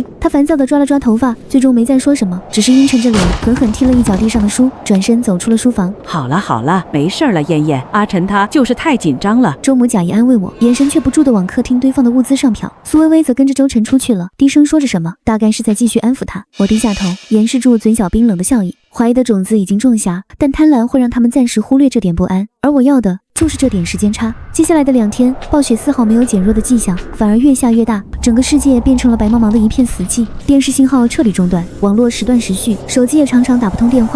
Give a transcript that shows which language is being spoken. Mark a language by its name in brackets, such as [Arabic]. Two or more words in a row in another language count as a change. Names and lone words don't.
[Chinese] 他煩躁地抓了抓頭髮，最終沒再說什麼，只是陰沉着臉，狠狠踢了一腳地上的書，轉身走出了書房。好了，沒事了，嫣嫣，阿晨他就是太緊張了。周母假意安慰我，眼神卻不住地往客廳堆放的物資上瞟。蘇微微則跟着周晨出去了，低聲說着什麼，大概是在繼續安撫他。我低下頭，掩飾住嘴角冰冷的笑意。懷疑的種子已經種下，但貪婪會讓他們暫時忽略這點不安，而我要的就是這點時間差。接下來的2天，暴雪絲毫沒有減弱的跡象，反而越下越大，整個世界變成了白茫茫的一片死寂。電視信號徹底中斷，網絡時斷時續，手機也常常打不通電話。